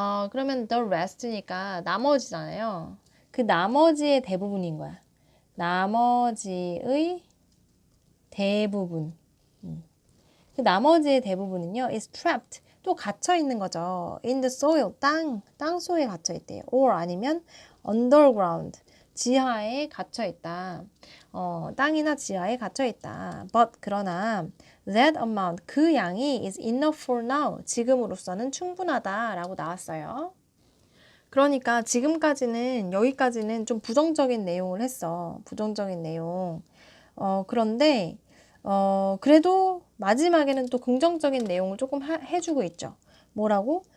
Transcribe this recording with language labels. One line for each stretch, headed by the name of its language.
Korean: 그러면 the rest니까 나머지잖아요. 그 나머지의 대부분인 거야. 나머지의 대부분. 그 나머지의 대부분은요,
English: is trapped.
Korean: 또 갇혀 있는 거죠.
English: in the soil.
Korean: 땅 속에 갇혀 있대요. or 아니면 underground. 지하에 갇혀 있다. 땅이나 지하에 갇혀 있다.
English: but
Korean: 그러나
English: that amount
Korean: 그 양이
English: is enough for now.
Korean: 지금으로서는 충분하다라고 나왔어요. 그러니까 지금까지는 여기까지는 좀 부정적인 내용을 했어. 부정적인 내용. 그런데 그래도 마지막에는 또 긍정적인 내용을 조금 해주고 있죠. 뭐라고?